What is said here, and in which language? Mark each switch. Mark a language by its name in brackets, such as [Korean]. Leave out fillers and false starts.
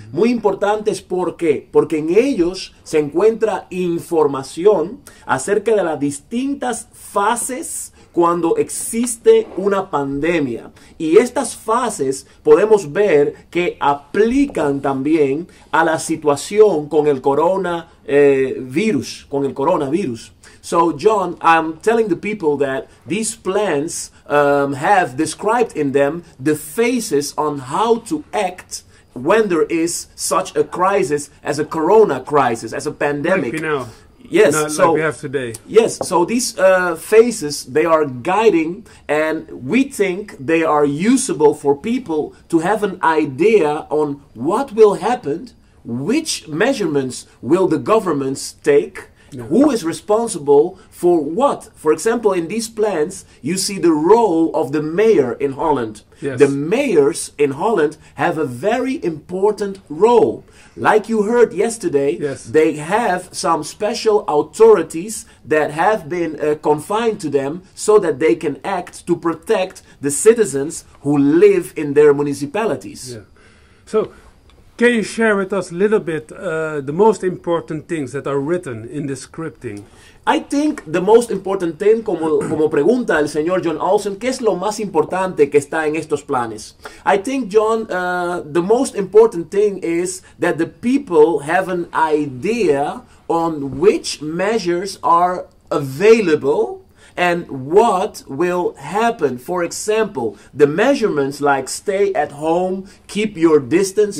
[Spanish] Muy importantes, ¿por qué? Porque en ellos se encuentra información acerca de las distintas fases cuando existe una pandemia. Y estas fases podemos ver que aplican también a la situación con el coronavirus. [English] So, John, I'm telling the people that these plans have described in them the phases on how to act when there is such a crisis as a corona crisis, as a pandemic. Like, you know. Yes, not so like we have today. Yes, so these phases, they are guiding, and we think they are usable for people to have an idea on what will happen, which measurements will the governments take, who is responsible for what. For example, in these plans, you see the role of the mayor in Holland. Yes. The mayors in Holland have a very important role. Like you heard yesterday, yes, they have some special authorities that have been confined to them so that they can act to protect the citizens who live in their municipalities. Yeah. So, can you share with us a little bit the most important things that are written in the scripting? I think the most important thing, [Spanish] como pregunta el señor John Olsen, ¿qué es lo más importante que está en estos planes? [English] I think, John, the most important thing is that the people have an idea on which measures are available and what will happen. For example, the measurements like stay at home, keep your distance,